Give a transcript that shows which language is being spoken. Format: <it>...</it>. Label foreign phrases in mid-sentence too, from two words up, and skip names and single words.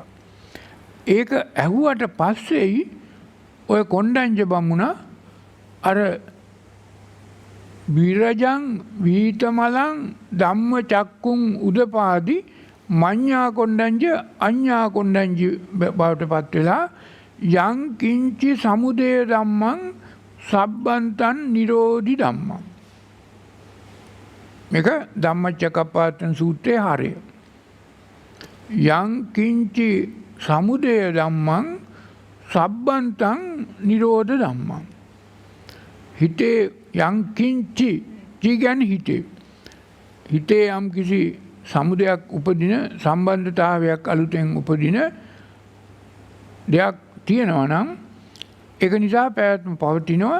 <si>ඒක ඇහුවට පස්සේයි ඔය කොණ්ඩඤ්ඤ බමුණා අර</si> <pi>විරජං වීතමලං ධම්ම චක්කුං උදපාදි මඤ්ඤා කොණ්ඩඤ්ඤ අඤ්ඤා කොණ්ඩඤ්ඤ</pi> <si>බවට පත් වෙලා</si> <pi>යං කිංචි සමුදය ධම්මං සබ්බන්තං නිරෝධි ධම්මං.</pi> <si>මේක ධම්මචක්කප්පවත්තන සූත්‍රයේ හරය.</si> <pi>යං කිංචි සමුදය ධම්මං සබ්බන්තං නිරෝධ ධම්මං.</pi> <si>හිතේ</si> <pi>යං කිංචි</pi> <si>කියන්නේ හිතේ. හිතේ යම් කිසි සමුදයක් උපදින, සම්බන්ධතාවයක් අලුතෙන් උපදින දෙයක් තියෙනවා නම් ඒක නිසා පැවැත්ම පවතිනවා.</si>